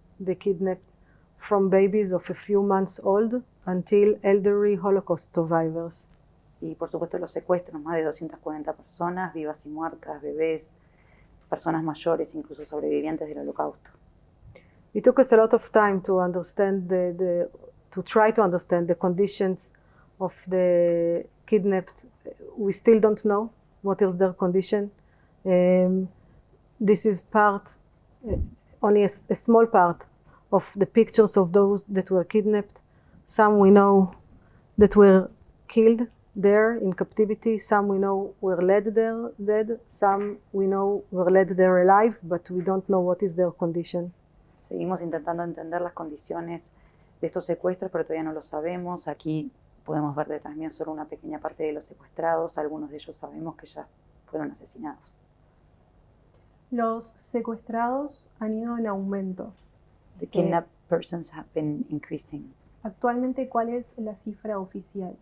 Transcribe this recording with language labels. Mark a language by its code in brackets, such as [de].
[en] They kidnapped from babies of a few months old until elderly Holocaust survivors. [es] Y por supuesto los secuestros, más de 240 personas, vivas y muertas, bebés, personas mayores, incluso sobrevivientes del Holocausto. [en] It took us a lot of time to understand to try to understand the conditions of the kidnapped. We still don't know what is their condition. This is only a small part of the pictures of those that were kidnapped. Some we know that were killed there in captivity, some we know were led there dead, some we know were led there alive, but we don't know what is their condition. [es] Seguimos intentando entender las condiciones de estos secuestros, pero todavía no lo sabemos. Aquí podemos ver detrás mío solo una pequeña parte de los secuestrados, algunos de ellos sabemos que ya fueron asesinados. Los secuestrados han ido en aumento. [en] The kidnapped persons have been increasing. [es] Actualmente, ¿cuál es la cifra oficial